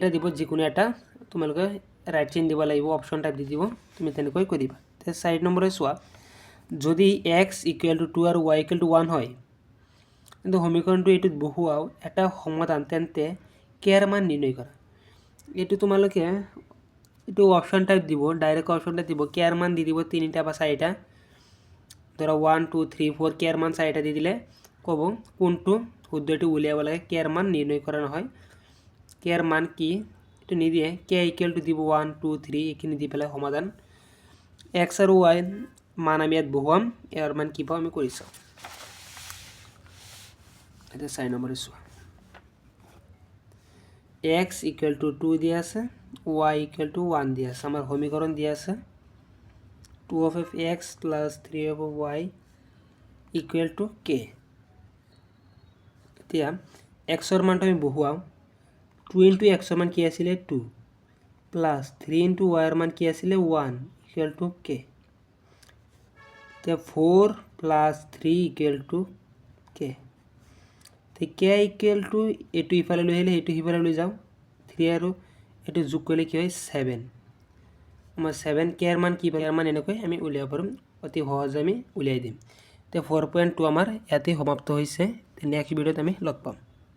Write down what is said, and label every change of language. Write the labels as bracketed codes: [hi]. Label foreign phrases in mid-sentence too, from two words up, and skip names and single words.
[as] দিব যিকোনো এটা তোমালোকে রাইট চিন দিব লাগিব [en] option type [as] দি দিব তুমি তেনেকৈ কৰিবা তে 4 নম্বৰে চোৱা যদি x = 2 আৰু y = 1 হয় কিন্তু সমীকৰণটো এটুত বহুৱাও এটা সমাধান তেন্তে k এর মান নিৰ্ণয় কৰা এটু তোমালোকে এটু [en] option type [as] দিব [en] direct option type [as] দিব k এর মান দি দিব তিনটা বা চাৰিটা ধৰা 1 2 3 4 k এর মান চাৰিটা দি দিলে কব কোনটো শুদ্ধটো উলিয়াব লাগে k এর মান নিৰ্ণয় কৰা নহয় k এর মান কি এটু নিদিয়ে k = দিব 1 2 3 এখিনি দি পেলাই সমাধান x আৰু y মান আমি ইয়াত বহুৱাম এর মান কি পাও আমি কৰি চাও এটা 4 নম্বরে চোৱা x = 2 দিয়া আছে y = 1 দিয়া আছে আমাৰ সমীকৰণ দিয়া আছে 2 of x + 3 of y = k এতিয়া x এর মানটো আমি বহুৱাও 2 * x এর মান কি আছিল 2 প্লাস 3 * y এর মান কি আছিল 1 = k তে 4 + 3 = k তে k = এটু ইফালে লৈ আহিলে এটু ইফালে লৈ যাও 3 আৰু এটু যোগ কৰিলে কি হয় 7 আমাৰ 7 k এর মান কি পাই এর মান এনেকৈ আমি উলিয়াব পাৰোঁ অতি সহজে আমি উলিয়াই দিম তে 4.2 আমাৰ ইয়াতে সমাপ্ত হৈছে তে নেক্সট ভিডিওত আমি লগ পাম